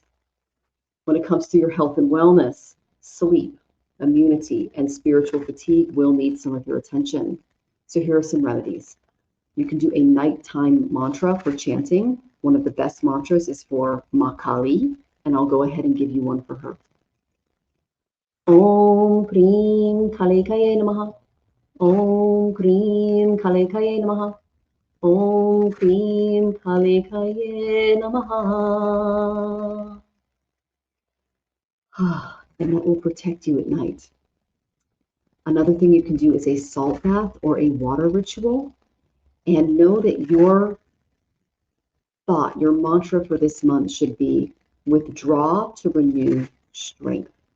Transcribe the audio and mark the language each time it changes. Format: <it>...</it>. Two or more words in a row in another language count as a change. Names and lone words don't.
<en>When it comes to your health and wellness, sleep, immunity, and spiritual fatigue will need some of your attention. So here are some remedies. You can do a nighttime mantra for chanting. One of the best mantras is for Ma Kali, and I'll go ahead and give you one for her.</en> <sa>Om Krim Kalekaye Namaha. Om Krim Kalekaye Namaha. Om Krim Kalekaye Namaha.</sa> <en>And that will protect you at night. Another thing you can do is a salt bath or a water ritual. And know that your thought, your mantra for this month should be withdraw to renew strength.</en>